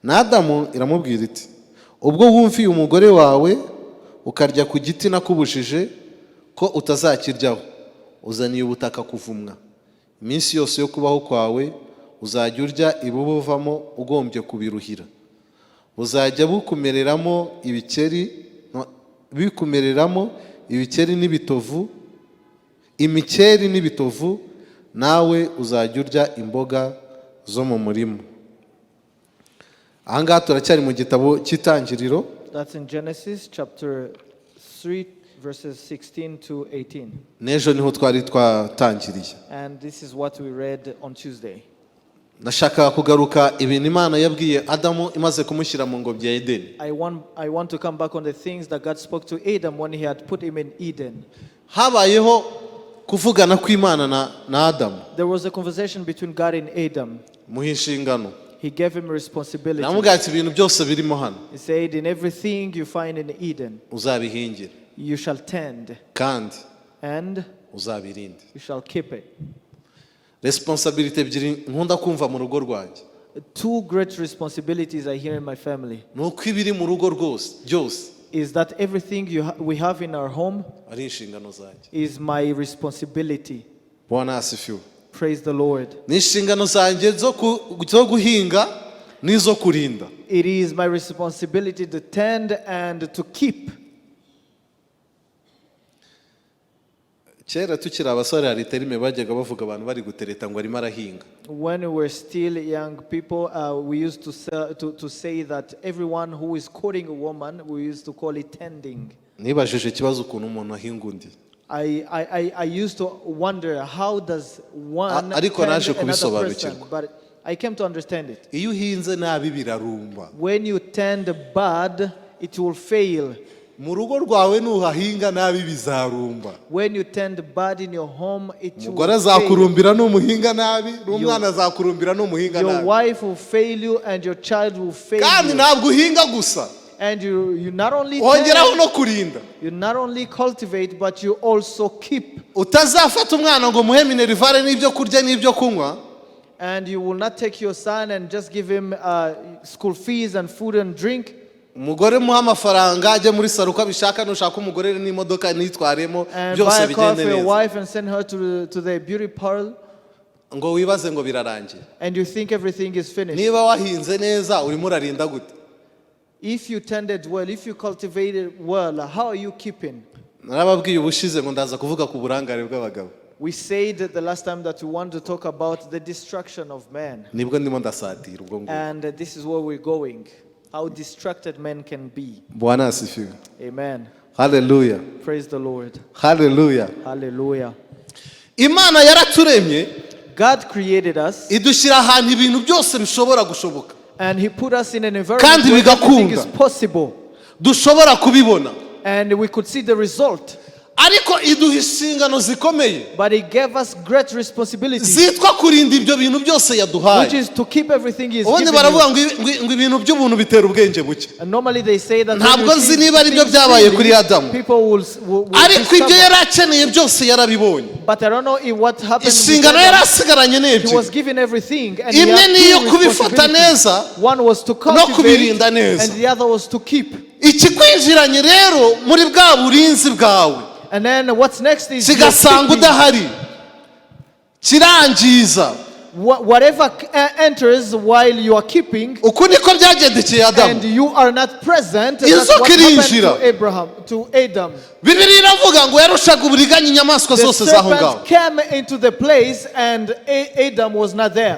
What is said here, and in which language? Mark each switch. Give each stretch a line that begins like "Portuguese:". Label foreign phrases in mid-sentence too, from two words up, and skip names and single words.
Kinyarwanda: na Adamu iramubwira iti ubwo wumviye umugore wawe ukarya ku giti nakubujije ko utazakiryaho uzaniye ubutaka kuvumwa iminsi yose yo kubaho kwawe uzajya urya ibubuvamo ugombye kubiruhira uzajya bukumereramo ibikeri n'ibitovu imikeri n'ibitovu nawe uzajya urya imboga zo mu murima. Ahangaha turacyari mu gitabo cy'Itangiriro.
English: That's in Genesis chapter 3 verses 16 to 18.
Kinyarwanda: N'ejo niho twari twatangiriye.
English: And this is what we read on Tuesday.
Kinyarwanda: Nashaka kugaruka ibintu Imana yabwiye Adamu imaze kumushyira mu ngobyi ya Edeni.
English: I want to come back on the things that God spoke to Adam when he had put him in Eden.
Kinyarwanda: Habayeho kuvugana kw'Imana na Adamu.
English: There was a conversation between God and Adam.
Kinyarwanda: Muha inshingano.
English: He gave him responsibility.
Kinyarwanda: Namubwira ati ibintu byose birimo hano.
English: He said, in everything you find in Eden,
Kinyarwanda: uzabihingire.
English: You shall tend.
Kinyarwanda: Kandi
English: and
Kinyarwanda: uzabirinde.
English: You shall keep it.
Kinyarwanda: Responsibility ebyiri nkunda kumva mu rugo rwanjye.
English: Two great responsibilities I hear in my family.
Kinyarwanda: Nuko ibiri mu rugo rwose byose.
English: Is that everything we have in our home
Kinyarwanda: ari inshingano zanjye.
English: Is my responsibility.
Swahili: Bwana asifiwe.
English: Praise the Lord.
Kinyarwanda: Ni inshingano zanjye zo guhinga n'izo kurinda.
English: It is my responsibility to tend and to keep.
Kinyarwanda: Kera tukiri abasore hari terime bajyaga bavuga abantu bari gutereta ngo arimo arahinga.
English: When we were still young people, we used to say that everyone who is courting a woman, we used to call it tending.
Kinyarwanda: Nibajije ikibazo ukuntu umuntu ahinga undi.
English: I used to wonder how does one
Kinyarwanda: ariko naje
English: tend another person,
Kinyarwanda: kubisobanukirwa.
English: but I came to understand it.
Kinyarwanda: Iyo uhinze nabi birarumba.
English: When you tend bad, it will fail.
Kinyarwanda: Mu rugo rwawe nuhahinga nabi bizarumba.
English: When you tend bad in your home, it will
Kinyarwanda: Umugore azakurumbira n'umuhinga nabi, n'umwana azakurumbira n'umuhinga nabi.
English: Your wife will fail you and your child will fail
Kinyarwanda: Kandi
English: you.
Kinyarwanda: ntabwo uhinga gusa.
English: And you not only
Kinyarwanda: ongeraho no kurinda.
English: You not only cultivate but you also keep.
Kinyarwanda: Utazafata umwana ngo muhe minerivare n'ibyo kurya n'ibyo kunywa.
English: And you will not take your son and just give him school fees and food and drink.
Kinyarwanda: Umugore muha amafaranga ajye muri saro uko abishaka nushaka umugore n'imodoka nitwaremo byose bigende neza.
English: Your wife and send her to the beauty parlor.
Kinyarwanda: Ngo wibaze ngo birarangiye.
English: And you think everything is finished.
Kinyarwanda: Niba wahinze neza urimo urarinda gute?
English: If you tended well, if you cultivated well, how are you keeping?
Kinyarwanda: Narababwiye ubushize ngo ndaza kuvuga ku burangare bw'abagabo.
English: We said the last time that we want to talk about the destruction of man.
Kinyarwanda: Nibwo ndimo ndasatira ubwo ngo.
English: And this is where we're going. How distracted men can be.
Swahili: Bwana asifiwe.
English: Amen. Hallelujah. Praise the Lord. Hallelujah. Hallelujah.
Kinyarwanda: Imana yaraturemye.
English: God created us.
Kinyarwanda: Idushyira ahantu ibintu byose bishobora gushoboka.
English: And he put us in an environment where everything is possible.
Kinyarwanda: Dushobora kubibona.
English: And we could see the result.
Kinyarwanda: Ariko iduha inshingano zikomeye.
English: But he gave us great responsibilities.
Kinyarwanda: Zitwa kurinda ibyo bintu byose yaduhaye.
English: Which is to keep everything he is giving you.
Kinyarwanda: Baravuga ngo ibintu by'ubuntu bitera ubwenge buke.
English: And normally they say that
Kinyarwanda: ntabwo nzi niba ari byo byabaye kuri Adamu. Ariko ibyo yari akeneye byose yarabibonye.
English: But I don't know what happened.
Kinyarwanda: Inshingano yari asigaranye n'ebyiri.
English: He was given everything. And
Kinyarwanda: imwe niyo kubifata neza.
English: One was to cultivate and the other was to keep.
Kinyarwanda: Ikikwinjiranye rero muri bwa burinzi bwawe.
English: And then what's next is
Kinyarwanda: kigasanga udahari kirangiza.
English: Whatever enters while you are keeping,
Kinyarwanda: uko niko byagendekeye Adamu,
English: and you are not present, that's what happened to Adam.
Kinyarwanda: Bibiliya iravuga ngo yarushaga uburiganya inyamaswa zose zaho ngaho.
English: The serpent came into the place and Adam was not there.